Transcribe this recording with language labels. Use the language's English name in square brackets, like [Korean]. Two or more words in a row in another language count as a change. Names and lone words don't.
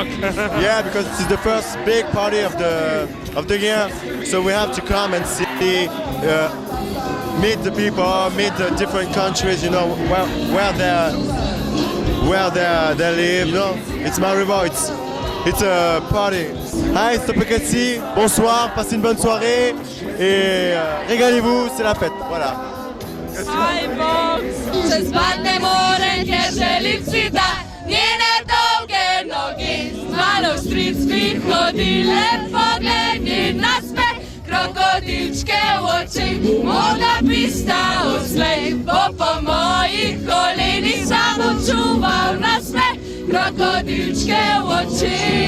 [English] Yeah, because it's the first big party of the year, so we have to come and see, meet the people, meet the different countries, you know, where they live. You know, it's Maribor, it's a party. Hi, [French] c'est Topekatsi, bonsoir, passez une bonne soirée et régalez-vous, c'est la fête, voilà. [Slovenian] Aj Bog, se zvat ne morem, ker želim si da njene dolge nogi z mano v stric bi hodile, pogledi na smeh, krokodilčke v oči, moda pista odslej, bo po mojih kolenih samo čuval na smeh, krokodilčke v oči.